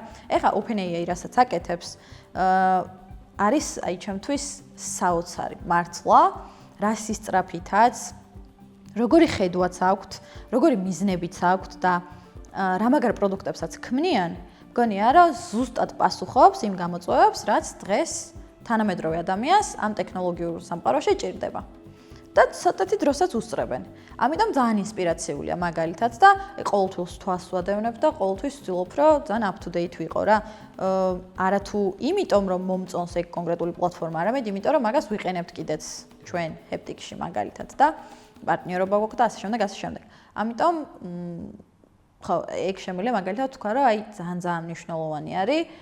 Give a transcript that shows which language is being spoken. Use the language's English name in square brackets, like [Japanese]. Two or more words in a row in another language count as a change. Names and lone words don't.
[Georgian] ეხლა OpenAI რასაც აკეთებს, არის აი ჩემთვის საოცარი მართლა, რა სისწრაფითაც, როგორი ხედვაც აქვთ, როგორი მიზნებიც აქვთ და რა მაგარ პროდუქტებსაც ქმნიან, მგონია რომ ზუსტად პასუხობს იმ გამოწვევებს, რაც დღეს თანამედროვე ადამიანს ამ ტექნოლოგიურ სამყაროში ჭირდება. და ცოტათი დროსაც უსწრებენ. ამიტომ ძალიან ინსპირაციულია მაგალითად და ყოველთვის თვალს ვადევნებ და ყოველთვის ვცდილობ, რომ ძალიან [English] up to date [Georgian] ვიყო რა. არა თუ იმიტომ, რომ მომწონს ეგ კონკრეტული პლატფორმა, არამედ იმიტომ, რომ მაგას ვიყენებთ კიდეც ჩვენ ჰეპტიკში მაგალითად და პარტნიორობა გვაქვს და ასე შემდეგ, ასე შემდეგ. ამიტომ ხო, ეგ შემიძლია მაგალითად თქვა, რომ აი ძალიან მნიშვნელოვანი არის.